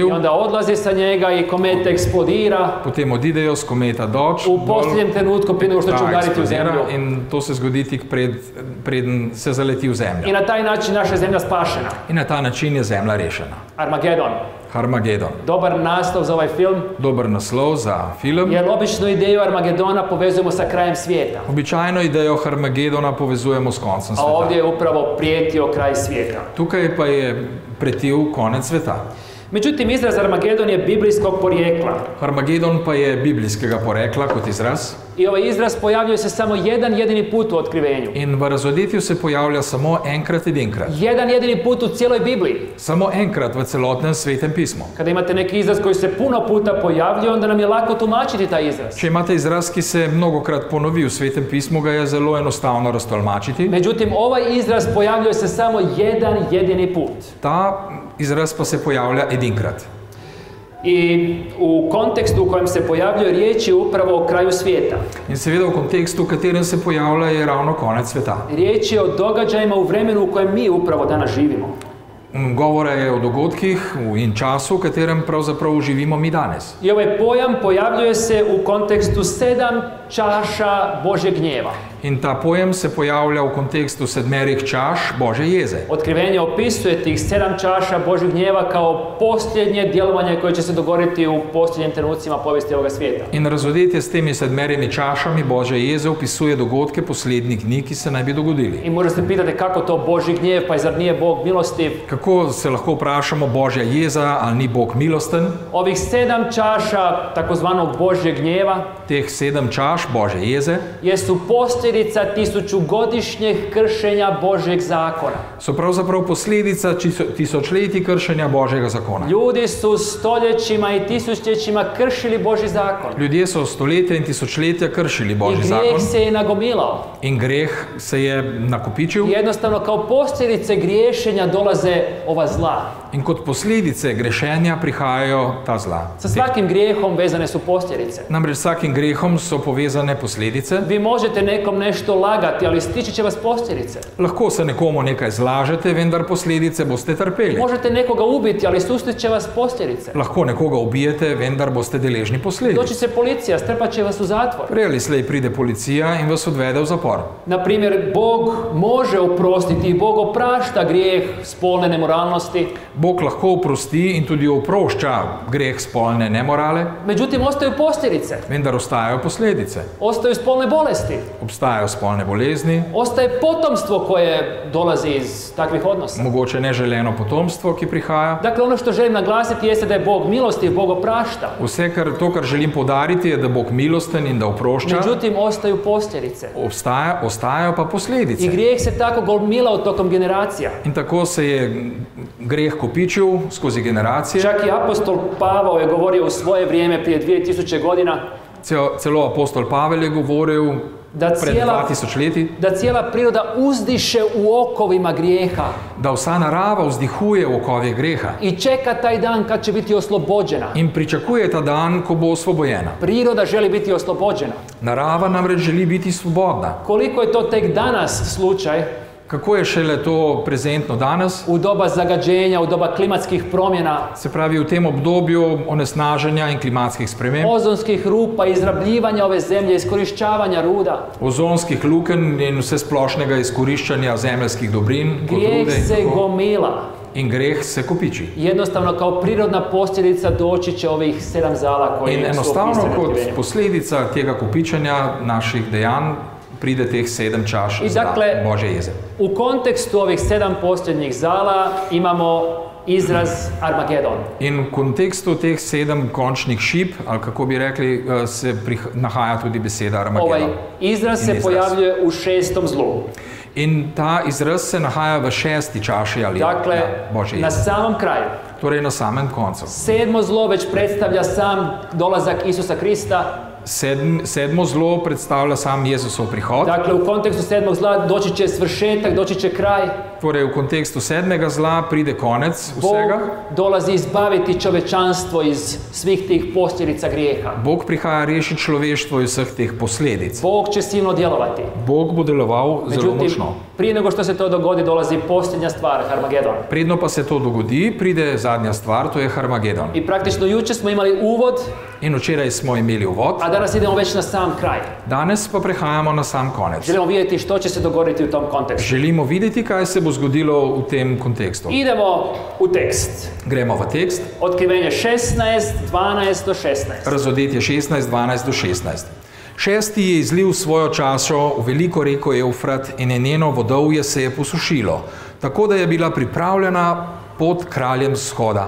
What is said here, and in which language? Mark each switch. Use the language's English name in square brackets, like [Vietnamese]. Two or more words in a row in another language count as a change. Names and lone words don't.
[Croatian] i onda odlazi sa njega i komet eksplodira [Slovenian] potem odidejo z kometa dol, [Croatian] u posljednjem trenutku prije nego što će ta udariti u eksplodira zemlju. [Slovenian] in to se zgodi tik preden se zaleti v [Croatian] I [Slovenian] zemljo. [Croatian] na taj način naša zemlja spašena. [Slovenian] In na ta način je zemlja rešena. [Croatian] Armagedon. [Slovenian] Harmagedon. [Croatian] Dobar naslov za ovaj film, [Slovenian] Dober naslov za film. [Croatian] jer obično ideju Armagedona povezujemo sa krajem svijeta. [Slovenian] Običajno idejo Harmagedona povezujemo s koncem [Croatian] A ovdje [Slovenian] sveta. [Croatian] je upravo prijetio kraj svijeta. [Slovenian] Tukaj pa je pretil konec sveta. [Croatian] Međutim, izraz Armagedon je biblijskog porijekla. [Slovenian] Harmagedon pa je biblijskega porekla kot izraz [Croatian] I ovaj izraz pojavljuje se samo jedan jedini put u otkrivenju. [Slovenian] in v razodetju se pojavlja samo enkrat edinkrat. [Croatian] Jedan jedini put u cijeloj Bibliji. [Slovenian] Samo enkrat v celotnem svetem pismu. [Croatian] Kada imate neki izraz koji se puno puta pojavljuje, onda nam je lako tumačiti taj izraz. [Slovenian] Če imate izraz, ki se mnogokrat ponovi v svetem pismu, ga je zelo enostavno raztolmačiti. [Croatian] Međutim, ovaj izraz pojavljuje se samo jedan jedini put. [Slovenian] Ta izraz pa se pojavlja edinkrat. [Croatian] I u kontekstu u kojem se pojavljuje riječ je upravo o kraju svijeta. [Slovenian] In seveda v kontekstu, v katerem se pojavlja, je ravno konec sveta. [Croatian] Riječ je o događajima u vremenu u kojem mi upravo danas živimo. [Slovenian] Govora je o dogodkih in času, v katerem pravzaprav živimo mi danes. [Croatian] I ovaj pojam pojavljuje se u kontekstu 7 čaša Božjeg gnjeva. [Slovenian] In ta pojem se pojavlja v kontekstu 7 čaš Božje jeze. [Croatian] Otkrivenje opisuje tih 7 čaša Božjeg gnjeva kao posljednje djelovanje koje će se dogoditi u posljednjim trenucima povijesti ovoga svijeta. [Slovenian] In razodetje s temi 7 čašami Božje jeze opisuje dogodke poslednjih dni, ki se naj bi dogodili. [Croatian] I možda se pitate kako to Božji gnjev, pa zar nije Bog milostiv? [Slovenian] Kako se lahko vprašamo, Božja jeza, ali ni Bog milosten? [Croatian] Ovih 7 čaša takozvanog Božjeg gnjeva [Slovenian] Teh 7 čaš Božje jeze [Croatian] jesu posljedica tisućugodišnjeg kršenja Božjeg zakona. [Slovenian] so pravzaprav posledica tisočletij kršenja Božjega zakona. [Croatian] Ljudi su stoljećima i tisućljećima kršili Božji zakon. [Slovenian] Ljudje so stoletja in tisočletja kršili [Croatian] I [Slovenian] Božji [Croatian] grijeh [Slovenian] zakon [Croatian] se je nagomilao. [Slovenian] in greh se je nakopičil [Croatian] I jednostavno kao posljedice griješenja dolaze ova zla. [Slovenian] in kot posledice grešenja prihajajo ta zla. [Croatian] Sa svakim grijehom vezane su posljedice. [Slovenian] Namreč s vsakim grehom so povezane posledice. [Croatian] Vi možete nekom nešto lagati, ali stići će vas posljedice. [Slovenian] Lahko se nekomu nekaj zlažete, vendar posledice boste trpeli. [Croatian] Možete nekoga ubiti, ali sustit će vas posljedice. [Slovenian] Lahko nekoga ubijete, vendar boste deležni posledic. [Croatian] Doći će policija, strpat će vas u zatvor. [Slovenian] Prej ali slej pride policija in vas odvede v zapor. [Croatian] Na primjer, Bog može oprostiti i Bog oprašta grijeh spolne nemoralnosti. [Slovenian] Bog lahko oprosti in tudi oprošča greh spolne nemorale, [Croatian] Međutim, ostaju posljedice. [Slovenian] vendar ostajajo posledice. [Croatian] Ostaju spolne bolesti. [Slovenian] Obstajajo spolne bolezni, [Croatian] Ostaje potomstvo koje dolazi iz takvih odnosa. [Slovenian] mogoče neželeno potomstvo, ki prihaja. [Croatian] Dakle, ono što želim naglasiti jeste da je Bog milostiv, Bog oprašta. [Slovenian] Vse, kar želim poudariti, je, da Bog milosten in da oprošča. [Croatian] Međutim, ostaju posljedice. [Slovenian] Ostajajo pa posledice. [Croatian] I grijeh se tako gomilao tokom generacija. [Slovenian] In tako se je greh kopičil skozi generacije. [Croatian] Čak i apostol Pavao je govorio u svoje vrijeme prije 2000 godina [Slovenian] Celo apostol Pavel je govoril [Croatian] da [Slovenian] pred [Croatian] cijela, [Slovenian] 2000 leti, [Croatian] da cijela priroda uzdiše u okovima grijeha [Slovenian] da vsa narava vzdihuje v okovih greha [Croatian] i čeka taj dan kad će biti oslobođena. [Slovenian] in pričakuje ta dan, ko bo osvobojena. [Croatian] Priroda želi biti oslobođena. [Slovenian] Narava namreč želi biti svobodna. [Croatian] Koliko je to tek danas slučaj [Slovenian] Kako je šele to prezentno danes? [Croatian] u doba zagađenja, u doba klimatskih promjena, [Slovenian] Se pravi, v tem obdobju onesnaženja in klimatskih sprememb, [Croatian] ozonskih rupa, izrabljivanja ove zemlje, iskorišćavanja ruda. [Slovenian] ozonskih lukenj in vse splošnega izkoriščanja zemeljskih dobrin, kot [Croatian] Grijeh [Slovenian] rude [Croatian] se [Slovenian] in tako. [Croatian] gomila. [Slovenian] In greh se kopiči. [Croatian] Jednostavno kao prirodna posljedica doći će ovih 7 zala koji [Slovenian] In [Croatian] su [Slovenian] enostavno [Croatian] opisani u [Slovenian] kot [Croatian] Otkrivenju. [Slovenian] posledica tega kopičenja naših dejanj pride teh 7 čaš [Croatian] I dakle, [Slovenian] Božje jeze. [Croatian] U kontekstu ovih 7 posljednjih zala imamo izraz Armagedon. [Slovenian] In v kontekstu teh 7 končnih šip, ali kako bi rekli, se nahaja tudi beseda Armagedon. [Croatian] Ovaj izraz se pojavljuje u 6. zlu. [Slovenian] In ta izraz se nahaja v 6. čaši ali [Croatian] Dakle, [Slovenian] Božje [Croatian] na [Slovenian] jeze. [Croatian] samom kraju. [Slovenian] Torej na samem koncu. [Croatian] 7. zlo već predstavlja sam dolazak Isusa Krista. [Slovenian] Sedmo zlo predstavlja sam Jezusov prihod. [Croatian] Dakle, u kontekstu 7. zla doći će svršetak, doći će kraj. [Slovenian] Torej v kontekstu 7. zla pride konec vsega. [Croatian] Bog dolazi izbaviti čovečanstvo iz svih tih posljedica grijeha. [Slovenian] Bog prihaja rešiti človeštvo iz vseh teh posledic. [Croatian] Bog će silno djelovati. [Slovenian] Bog bo deloval zelo [Croatian] Međutim, [Slovenian] močno. [Croatian] prije nego što se to dogodi, dolazi posljednja stvar, Armagedon. [Slovenian] Predno pa se to dogodi, pride zadnja stvar, to je Armagedon. [Croatian] I praktično jučer smo imali uvod, [Slovenian] In včeraj smo imeli uvod, [Croatian] a danas idemo već na sam kraj. [Slovenian] danes pa prehajamo na sam konec. [Croatian] Želimo vidjeti što će se dogoditi u tom kontekstu. [Slovenian] Želimo videti, kaj se bo zgodilo v tem kontekstu. [Croatian] Idemo u tekst. [Slovenian] Gremo v tekst. [Croatian] Otkrivenje 16, 12 do 16. [Slovenian] Razodetje 16, 12 do 16. 6. je izlil svojo čašo v veliko reko Evfrat in njeno vodovje se je posušilo, tako da je bila pripravljena pot kraljem vzhoda.